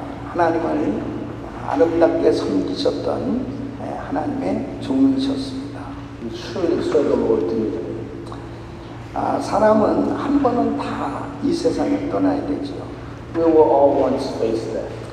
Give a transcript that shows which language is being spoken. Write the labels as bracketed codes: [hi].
[ko] 하나님을 아름답게 섬기셨던 하나님의 종이셨습니다. [en] He truly served the Lord dearly. [ko] 사람은 한 번은 다 이 세상에 떠나야 되지요. [en] We will all once face death.